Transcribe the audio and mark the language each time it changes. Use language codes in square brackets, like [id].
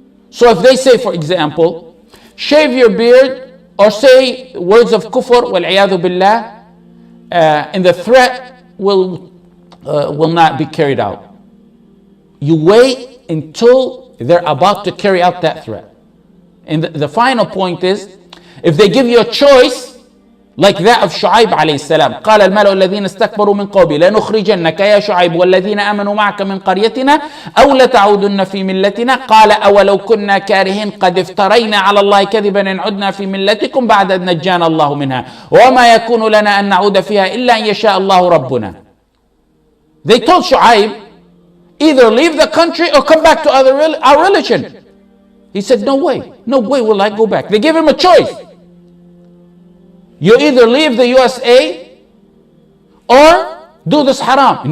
[en] So if they say, for example, shave your beard or say words of kufr, wal'iyadhu billah, and the threat will not be carried out. You wait until they're about to carry out that threat. And the final point is, if they give you a choice like that of Shu'aib alayhi salam. [ar] قال الملأ الذين استكبروا من قومه لنخرجنك يا شعيب والذين آمنوا معك من قريتنا أو لتعودن في ملتنا قال أولو كنا كارهين قد افترينا على الله كذبا إن عدنا في ملتكم بعد أن نجانا الله منها وما يكون لنا أن نعود فيها إلا أن يشاء الله ربنا. [en] They told Shu'aib, either leave the country or come back to our religion. He said, no way will I go back. They gave him a choice. You either leave the USA or do this haram.